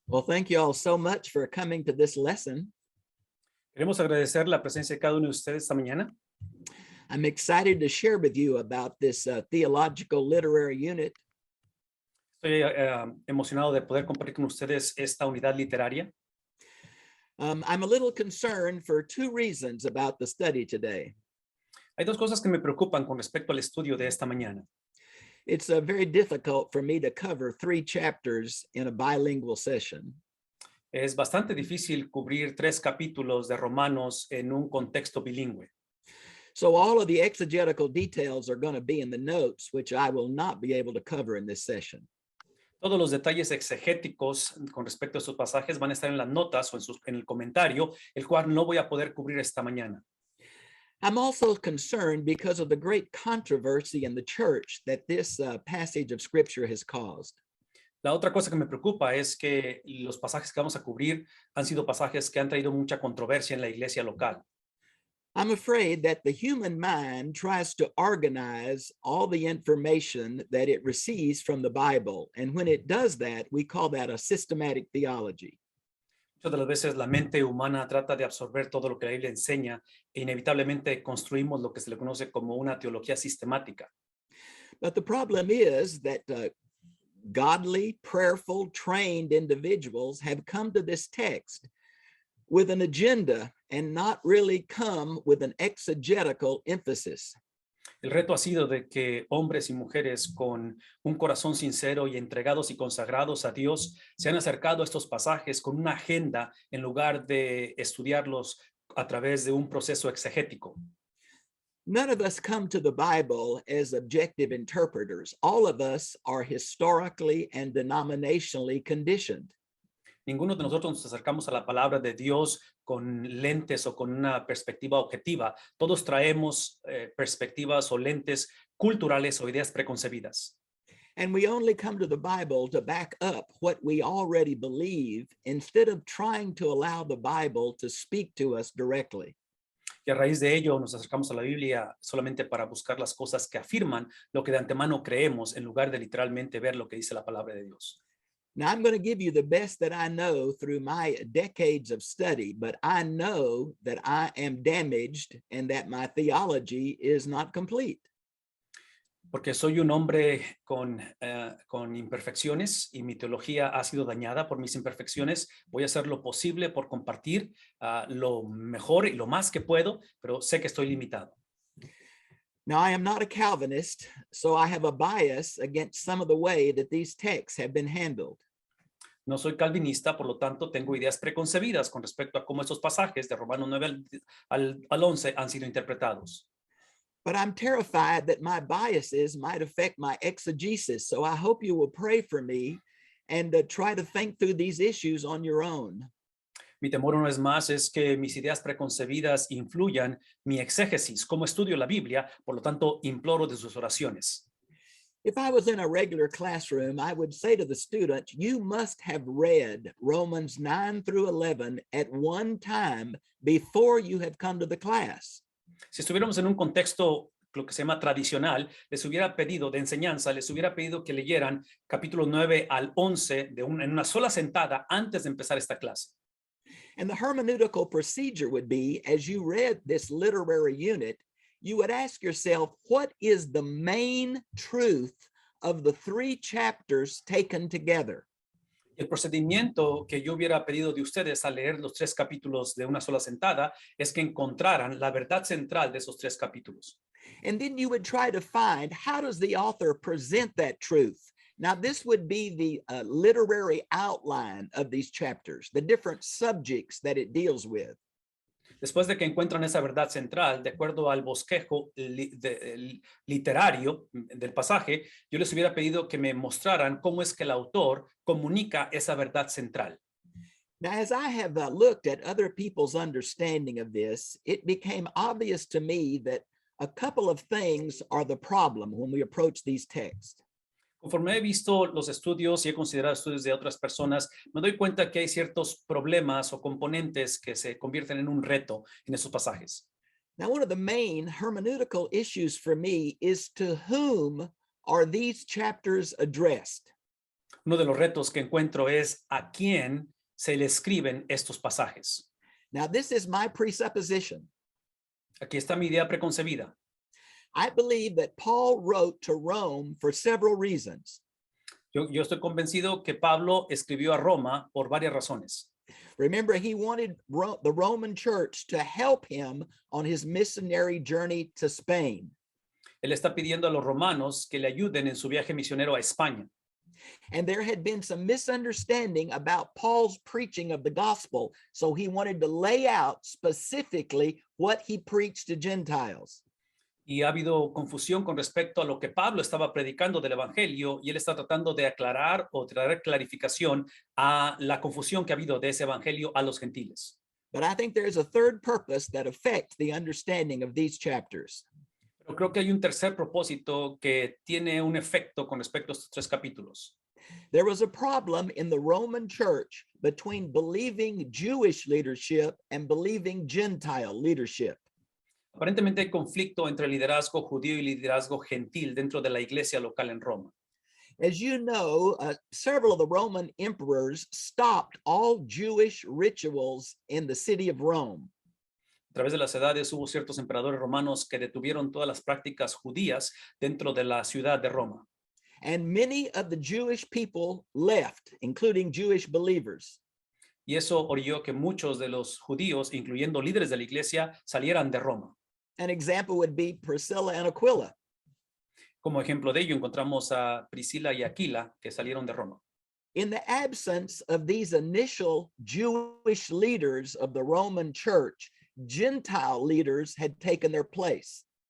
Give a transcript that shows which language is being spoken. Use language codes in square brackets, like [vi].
[en] Well, thank you all so much for coming to this lesson. [es] Queremos agradecer la presencia de cada uno de ustedes esta mañana. [en] I'm excited to share with you about this theological literary unit. [es] Estoy emocionado de poder compartir con ustedes esta unidad literaria. [en] I'm a little concerned for two reasons about the study today. [es] Hay dos cosas que me preocupan con respecto al estudio de esta mañana. [en] It's very difficult for me to cover 3 chapters in a bilingual session. [es] Es bastante difícil cubrir 3 capítulos de Romanos en un contexto bilingüe. [en] So all of the exegetical details are going to be in the notes, which I will not be able to cover in this session. [es] Todos los detalles exegéticos con respecto a estos pasajes van a estar en las notas o en el comentario, el cual no voy a poder cubrir esta mañana. [en] I'm also concerned because of the great controversy in the church that this passage of scripture has caused. [es] La otra cosa que me preocupa es que los pasajes que vamos a cubrir han sido pasajes que han traído mucha controversia en la iglesia local. [en] I'm afraid that the human mind tries to organize all the information that it receives from the Bible. And when it does that, we call that a systematic theology. [es] Muchas de las veces la mente humana trata de absorber todo lo que la Biblia enseña e inevitablemente construimos lo que se le conoce como una teología sistemática. [en] But the problem is that godly, prayerful, trained individuals have come to this text with an agenda and not really come with an exegetical emphasis. [es] El reto ha sido de que hombres y mujeres con un corazón sincero y entregados y consagrados a Dios se han acercado a estos pasajes con una agenda en lugar de estudiarlos a través de un proceso exegético. [en] None of us come to the Bible as objective interpreters. All of us are historically and denominationally conditioned. [es] Ninguno de nosotros nos acercamos a la palabra de Dios con lentes o con una perspectiva objetiva. Todos traemos perspectivas o lentes culturales o ideas preconcebidas. [en] And we only come to the Bible to back up what we already believe instead of trying to allow the Bible to speak to us directly. [es] Y a raíz de ello nos acercamos a la Biblia solamente para buscar las cosas que afirman lo que de antemano creemos en lugar de literalmente ver lo que dice la palabra de Dios. [en] Now, I'm going to give you the best that I know through my decades of study, but I know that I am damaged and that my theology is not complete. [es] Porque soy un hombre con imperfecciones y mi teología ha sido dañada por mis imperfecciones. Voy a hacer lo posible por compartir lo mejor y lo más que puedo, pero sé que estoy limitado. [en] Now, I am not a Calvinist, so I have a bias against some of the way that these texts have been handled. [es] No soy calvinista, por lo tanto, tengo ideas preconcebidas con respecto a cómo estos pasajes de Romanos 9 al 11 han sido interpretados. [en] But I'm terrified that my biases might affect my exegesis, so I hope you will pray for me and try to think through these issues on your own. [es] Mi temor una vez más es que mis ideas preconcebidas influyan mi exégesis, cómo estudio la Biblia, por lo tanto, imploro de sus oraciones. [en] If I was in a regular classroom, I would say to the student, you must have read Romans 9 through 11 at one time before you have come to the class. [es] Si estuviéramos en un contexto, lo que se llama tradicional, les hubiera pedido de enseñanza, les hubiera pedido que leyeran capítulo 9 al 11 en una sola sentada antes de empezar esta clase. [en] And the hermeneutical procedure would be, as you read this literary unit, you would ask yourself, what is the main truth of the 3 chapters taken together? [es] El procedimiento que yo hubiera pedido de ustedes al leer los 3 capítulos de una sola sentada es que encontraran la verdad central de esos 3 capítulos. [en] And then you would try to find, how does the author present that truth? Now, this would be the literary outline of these chapters, the different subjects that it deals with. [es] Después de que encuentran esa verdad central, de acuerdo al bosquejo literario del pasaje, yo les hubiera pedido que me mostraran cómo es que el autor comunica esa verdad central. [en] Now, as I have looked at other people's understanding of this, it became obvious to me that a couple of things are the problem when we approach these texts. [es] Conforme he visto los estudios y he considerado estudios de otras personas, me doy cuenta que hay ciertos problemas o componentes que se convierten en un reto en esos pasajes. [en] Now, one of the main hermeneutical issues for me is to whom are these chapters addressed? [es] Uno de los retos que encuentro es a quién se le escriben estos pasajes. [en] Now, this is my presupposition. [es] Aquí está mi idea preconcebida. [en] I believe that Paul wrote to Rome for several reasons. [es] Yo estoy convencido que Pablo escribió a Roma por varias razones. [en] Remember, he wanted the Roman church to help him on his missionary journey to Spain. [es] Él está pidiendo a los romanos que le ayuden en su viaje misionero a España. [en] And there had been some misunderstanding about Paul's preaching of the gospel, so he wanted to lay out specifically what he preached to Gentiles. [es] Y ha habido confusión con respecto a lo que Pablo estaba predicando del evangelio, y él está tratando de aclarar o traer clarificación a la confusión que ha habido de ese evangelio a los gentiles. [en] But I think there is a third purpose that affects the understanding of these chapters. [es] Pero creo que hay un tercer propósito que tiene un efecto con respecto a estos 3 capítulos. [en] There was a problem in the Roman church between believing Jewish leadership and believing Gentile leadership. [es] Aparentemente hay conflicto entre liderazgo judío y liderazgo gentil dentro de la iglesia local en Roma. [en] As you know, several of the Roman emperors stopped all Jewish rituals in the city of Rome. [es] A través de las edades hubo ciertos emperadores romanos que detuvieron todas las prácticas judías dentro de la ciudad de Roma. [en] And many of the Jewish people left, including Jewish believers. [es] Y eso orilló que muchos de los judíos, incluyendo líderes de la iglesia, salieran de Roma. [en] An example would be Priscilla and Aquila. [es] Como ejemplo de ello encontramos a Priscila y Aquila, que salieron de Roma. [en] In the absence of these initial Jewish leaders of the Roman church, Gentile leaders had taken their place.